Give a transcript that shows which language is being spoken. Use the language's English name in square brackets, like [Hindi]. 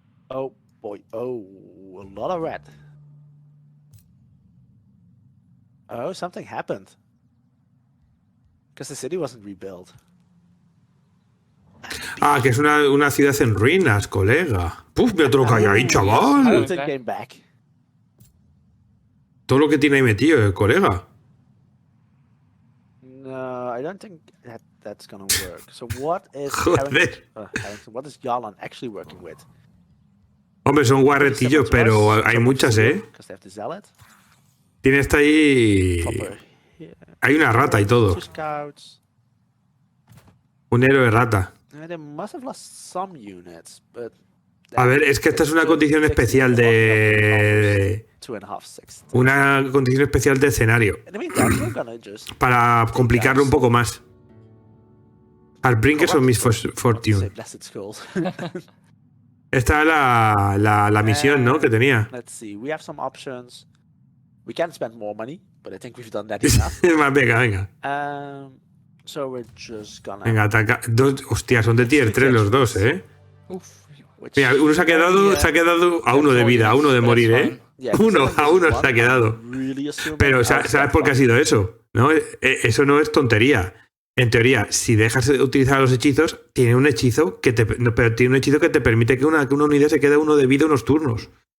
[English] Oh boy. Oh, a lot of red. Oh, something happened. Because the city wasn't rebuilt. [Spanish] Ah, que es una ciudad en ruinas, colega. Puf, mira todo lo que hay ahí, chaval. [English] Hamilton came back. [Spanish] Todo lo que tiene ahí metido, colega. [English] No, I don't think that's gonna work. So what is [Spanish] Joder. [English] Harrington, what is Yalan actually working with? [Spanish] Hombre, son guarretillos, pero hay muchas, ¿eh? [English] Because they have the zealot. [Spanish] Tiene esta ahí... [English] Copper here. [Spanish] Hay una rata y todo. [English] 2 scouts. [Spanish] Un héroe rata. [English] They must have lost some units, but [Spanish] A ver, es que esta es una condición especial de... [English] 2.5, 6. [Spanish] Una condición especial de escenario. [English] In the meantime, we're gonna just [Spanish] Para complicarlo un poco más. [English] Al Brinkers of say Misfortune. blessed skulls. [Spanish] Esta es la misión, ¿no? Que tenía. [English] Let's see. We have some options. We can spend more money, but I think we've done that enough. [Spanish] Más, venga. [English] So we're just gonna. [Spanish] Venga, ataca. Hostia, son de tier 3 los dos, ¿eh? Oof. Mira, uno se ha quedado a uno de vida, a uno de morir, ¿eh? Uno se ha quedado. Pero ¿sabes por qué ha sido eso? ¿No? Eso no es tontería. En teoría, si dejas de utilizar los hechizos, tiene un hechizo que te permite que una unidad se quede uno de vida unos turnos.